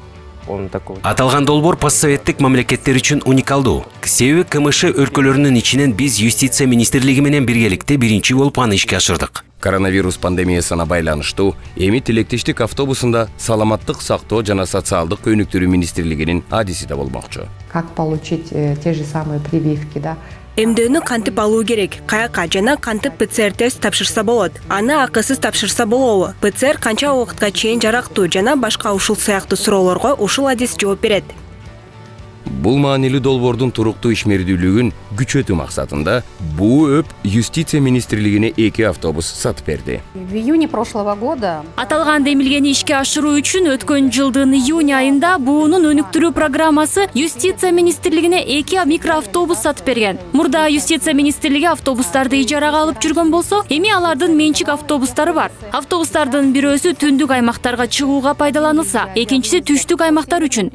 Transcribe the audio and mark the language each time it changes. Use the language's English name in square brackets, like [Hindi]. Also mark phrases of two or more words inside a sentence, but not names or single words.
[Kyrgyz] Аталган долбоор постсоветтик мамлекеттер үчүн уникалдуу. Себеби КМШ өлкөлөрүнүн ичинен биз юстиция министрлиги менен биргеликте биринчи болуп аны ишке ашырдык. Коронавирус пандемиясына байланыштуу эми тилектештик автобусунда саламаттык сактоо жана социалдык өнүктүрүү министрлигинин адиси да болмокчу. [Russian] как получить те же самые прививки, да? [Kyrgyz] Эмдөөнү кантип алуу керек, каяка жана кантип ПЦР тест тапшырса болот. Аны акысыз тапшырса болобу? ПЦР канча убакытка чейин жарактуу жана башка ушул сыяктуу суроолорго ушул адис жооп берет. Бул маанилүү долбоордун туруктуу ишмердүүлүгүн күчөтүү максатында буу өп юстиция министрлигине 2 автобус сатып берди. [Russian] В июне прошлого года [Kyrgyz] Аталган демилгени ишке ашыруу үчүн өткөн жылдын июнь айында буунун өнүктүрүү программасы юстиция министрлигине 2 микроавтобус сатып берген. Мурда юстиция министрлиги автобустарды ижарага алып жүргөн болсо, эми алардын менчик автобустары бар. Автобустардын бирөөсү түндүк аймактарга чыгууга пайдаланылса, экинчиси түштүк аймактар үчүн.